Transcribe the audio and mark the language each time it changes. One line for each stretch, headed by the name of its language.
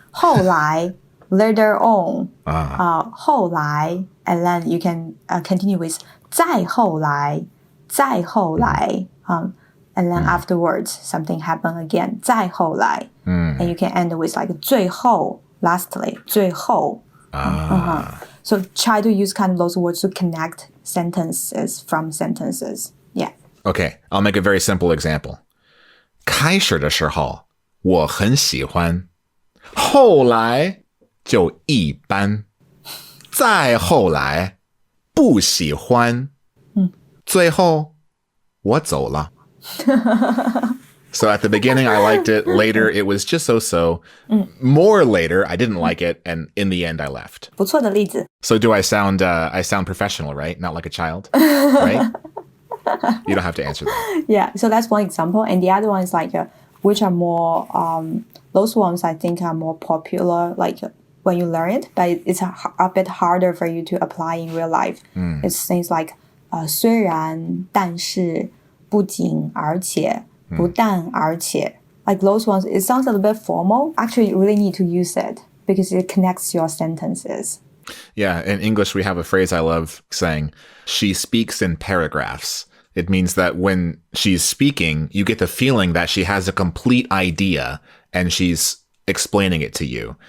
English: 后来, later on, 后来, and then you can continue with 再后来, 再后来, and then afterwards something happened again, 再后来, and you can end with like 最后, lastly, 最后. So try to use kind of those words to connect sentences from sentences. Yeah. Okay, I'll make a very simple example.
Chinese: 开始的时候我很喜欢，后来就一般，再后来不喜欢，最后我走了。
English: So at the beginning, I liked it. Later, it was just so-so. More later, I didn't like it. And in the end, I left.
Chinese: 不错的例子.
English: So do I sound professional, right? Not like a child, right? You don't have to answer that. Yeah, so that's one example. And the other one is like, which are more, those ones I think are more popular, like when you learn it, but it's a bit harder for you to apply in real life. It's things like,
Chinese: 虽然,但是,不仅,而且,
English: 不但而且 like those ones, it sounds a little bit formal. Actually, you really need to use it because it connects your sentences. Yeah, in English, we have a phrase I love saying, she speaks in paragraphs. It means that when she's speaking, you get the feeling that she has a complete idea and she's explaining it to you.